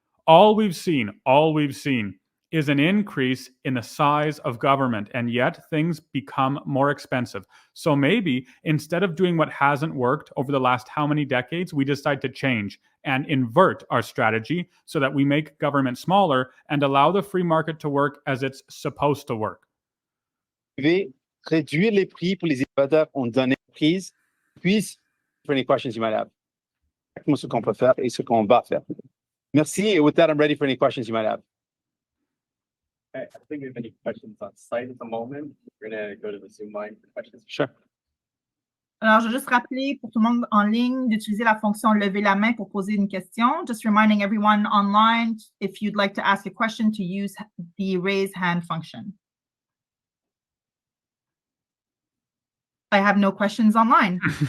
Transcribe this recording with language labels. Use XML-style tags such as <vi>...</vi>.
<en>All we've seen is an increase in the size of government, and yet things become more expensive. So maybe instead of doing what hasn't worked over the last how many decades, we decide to change and invert our strategy so that we make government smaller and allow the free market to work as it's supposed to work.</en> <fr>Réduire les prix pour les innovateurs ont donné prise, puis</fr> <en>for any questions you might have.</en> <fr>Ce qu'on peut faire et ce qu'on va faire. Merci.</fr> <en>With that, I'm ready for any questions you might have. I think we have any questions on site at the moment. We're going to go to the Zoom line for questions. Sure.</en> <fr>Alors, je vais juste rappeler pour tout le monde en ligne d'utiliser la fonction lever la main pour poser une question.</fr> <en>Just reminding everyone online, if you'd like to ask a question, to use the raise hand function. I have no questions online.</en>